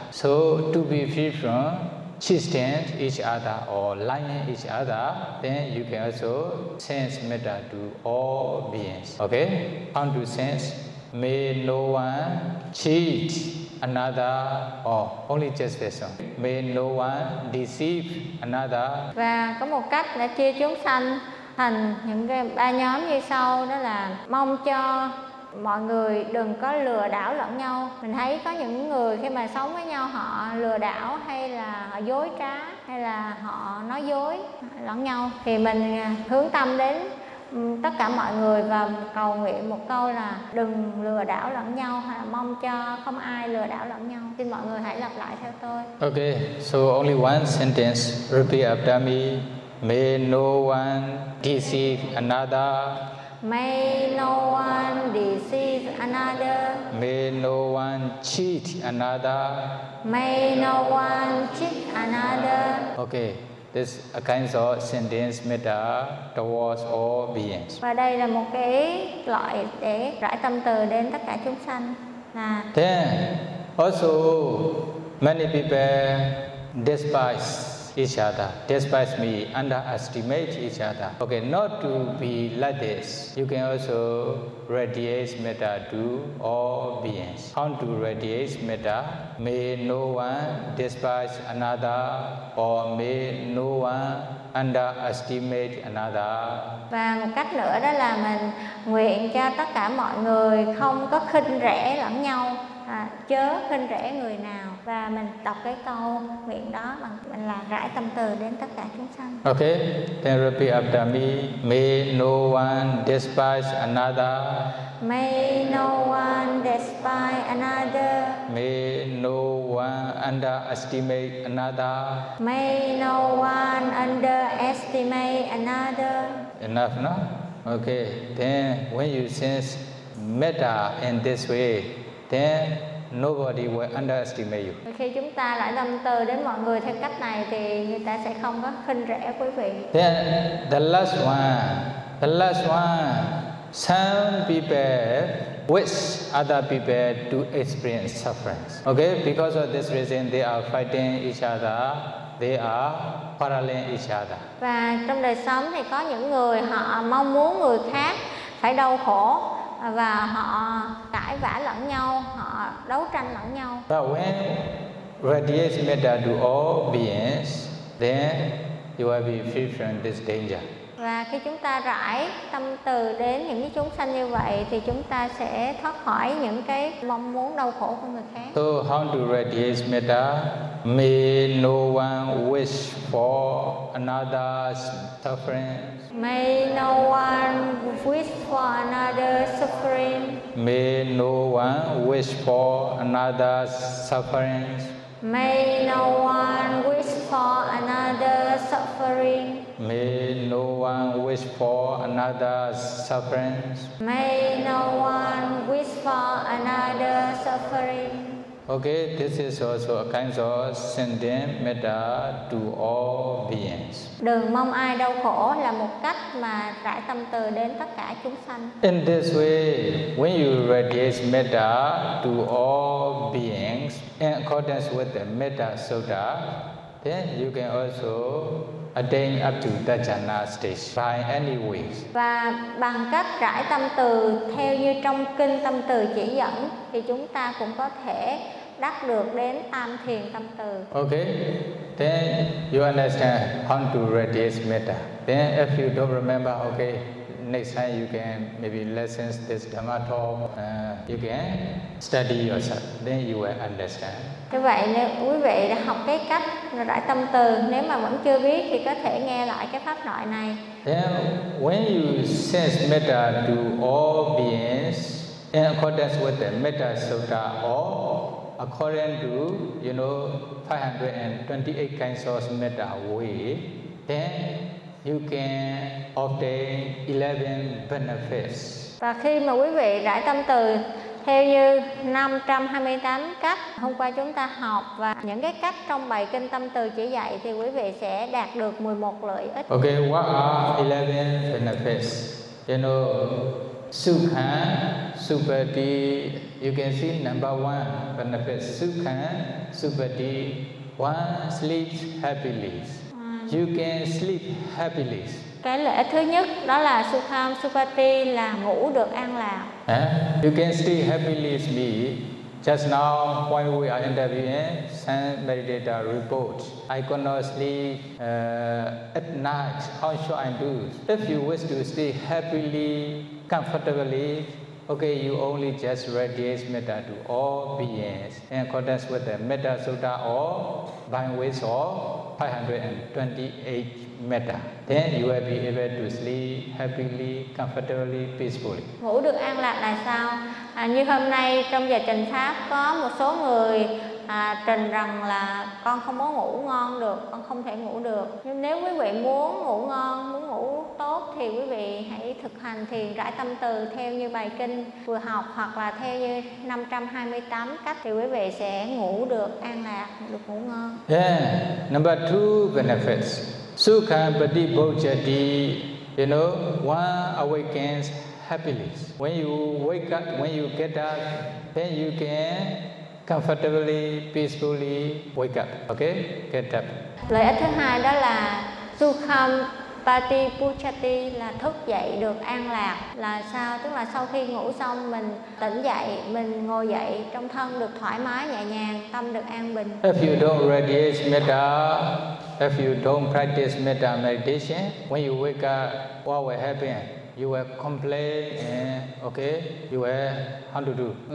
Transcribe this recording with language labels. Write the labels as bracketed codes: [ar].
[en] So to be free from cheating each other or lying each other, then you can also sense metta to all beings. Okay? How to sense? May no one cheat another or only just person. May no one deceive another. [vi] Và có một cách để chia chúng sanh thành những cái ba nhóm như sau, đó là mong cho mọi người đừng có lừa đảo lẫn nhau. Mình thấy có những người khi mà sống với nhau họ lừa đảo hay là họ dối trá hay là họ nói dối lẫn nhau. Thì mình hướng tâm đến tất cả mọi người và cầu nguyện một câu là đừng lừa đảo lẫn nhau, hay là mong cho không ai lừa đảo lẫn nhau. Xin mọi người hãy lặp lại theo tôi. [en] Okay, so only one sentence, repeat after me. May no one deceive another. May no one deceive another. May no one cheat another. May no one cheat another. Okay, this is a kind of sentence metta towards all beings. [vi] Và đây là một cái loại để rải tâm từ đến tất cả chúng sanh. [en] Then, also, many people despise each other, despise me, underestimate each other. Okay, not to be like this. You can also radiate metta to all beings. How to radiate metta? May no one despise another, or may no one underestimate another. [vi] Và một cách nữa đó là mình nguyện cho tất cả mọi người không có khinh rẻ lẫn nhau. Chớ khinh rẻ người nào. Và mình đọc cái câu nguyện đó bằng mình là rải tâm từ đến tất cả chúng sanh. [en] Okay, then repeat after me. May no one despise another. May no one despise another. May no one underestimate another. May no one underestimate another. Enough, no? Okay, then when you sense metta in this way, then nobody will underestimate you. [vi] Khi chúng ta lại tâm từ đến mọi người theo cách này thì người ta sẽ không có khinh rẻ quý vị. [en] Then the last one, some people wish other people to experience suffering. Okay, because of this reason they are fighting each other. They are paralleling each other. [vi] Và trong đời sống thì có những người họ mong muốn người khác phải đau khổ và họ cãi vã lẫn nhau, họ đấu tranh lẫn nhau. [en] But when radiate metta to all beings, then you will be free from this danger. [vi] Và khi chúng ta rải tâm từ đến những cái chúng sanh như vậy thì chúng ta sẽ thoát khỏi những cái mong muốn đau khổ của người khác. [en] So how to radiate metta? May no one wish for another's suffering. May no one wish for another's suffering. May no one wish for another's suffering. May no one wish for another's suffering. May no one wish for another's suffering. May no one wish for another's suffering. Okay, this is also a kind of sending metta to all beings. [vi] Đừng mong ai đau khổ là một cách mà rải tâm từ đến tất cả chúng sanh. [en] In this way, when you radiate metta to all beings in accordance with the metta sutta, then you can also attain up to the jhana stage by any ways. [vi] Và bằng cách rải tâm từ theo như trong kinh tâm từ chỉ dẫn thì chúng ta cũng có thể đắc được đến tam thiền tâm từ. [en] Okay, then you understand how to radiate metta. Then if you don't remember, okay, next time you can maybe listen this dhamma talk, you can study yourself, then you will understand. [vi] Như vậy nếu quý vị đã học cái cách rải tâm từ, nếu mà vẫn chưa biết thì có thể nghe lại cái pháp loại này. [en] Then when you sense metta to all beings in accordance with the metta sutta or according to, you know, 528 kinds of metta way, then you can obtain 11 benefits. [vi] Và khi mà quý vị rải tâm từ theo như 528 cách hôm qua chúng ta học và những cái cách trong bài kinh tâm từ chỉ dạy thì quý vị sẽ đạt được 11 lợi ích. [en] Okay, what are 11 benefits? You know, sukha, supati, you can see number one benefit, sukha, supati, one sleeps happily. You can sleep happily. [vi] Cái lợi ích thứ nhất đó là sukham supati là ngủ được an lạc. [en] You can sleep happily with me. Just now when we are interviewing, send meditator report. I cannot sleep at night. How should I do? If you wish to sleep happily, comfortably, Okay, you only just radiate metta to all beings in accordance with the Metta Sutta or by ways of 528 metta. Then you will be able to sleep happily, comfortably, peacefully. [vi] Ngủ được an lạc là sao? À, như hôm nay trong giờ trình pháp có một số người trình rằng là con không có ngủ ngon được, con không thể ngủ được. Nhưng nếu quý vị muốn ngủ ngon, muốn ngủ tốt thì quý vị hãy thực hành thiền rải tâm từ theo như bài kinh vừa học hoặc là theo như 528 cách thì quý vị sẽ ngủ được an lạc, được ngủ ngon. [en] Yeah. Number two benefits. Sukha padibhojati. You know, one awakens happiness. When you wake up, when you get up, then you can comfortably, peacefully wake up. Okay, get up. [vi] Lợi ích thứ hai đó là sukham patipuchati, là thức dậy được an lạc. Là sao? Tức là sau khi ngủ xong mình tỉnh dậy, mình ngồi dậy, trong thân được thoải mái, nhẹ nhàng, tâm được an bình. [en] If you don't radiate metta, if you don't practice metta meditation, when you wake up, what will happen? You will complain and okay, you will how to do.